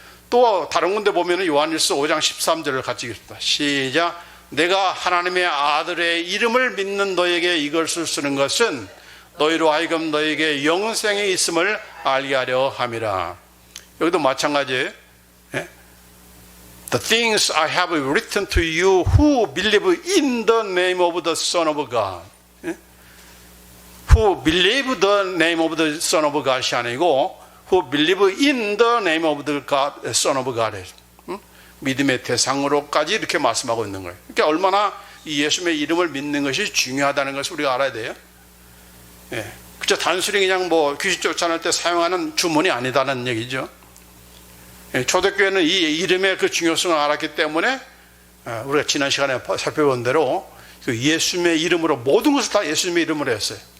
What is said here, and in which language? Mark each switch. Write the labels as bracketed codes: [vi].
[ko] 또 다른 군데 보면 요한일서 5장 13절을 같이 읽습니다. 시작. 내가 하나님의 아들의 이름을 믿는 너에게 이것을 쓰는 것은 너희로 하여금 너에게 영생이 있음을 알게 하려 함이라. 여기도 마찬가지예요. [en] The things I have written to you who believe in the name of the Son of God. Who believe the name of the Son of God [ko] 이 아니고 [en] Who believe in the name of the God, Son of God. [ko] 믿음의 대상으로까지 이렇게 말씀하고 있는 거예요. 그러니까 얼마나 이 예수님의 이름을 믿는 것이 중요하다는 것을 우리가 알아야 돼요. 그저 단순히 그냥 귀신 쫓아낼 때 사용하는 주문이 아니다는 얘기죠. 초대교회는 이 이름의 그 중요성을 알았기 때문에 우리가 지난 시간에 살펴본 대로 그 예수님의 이름으로 모든 것을 다 예수님의 이름으로 했어요.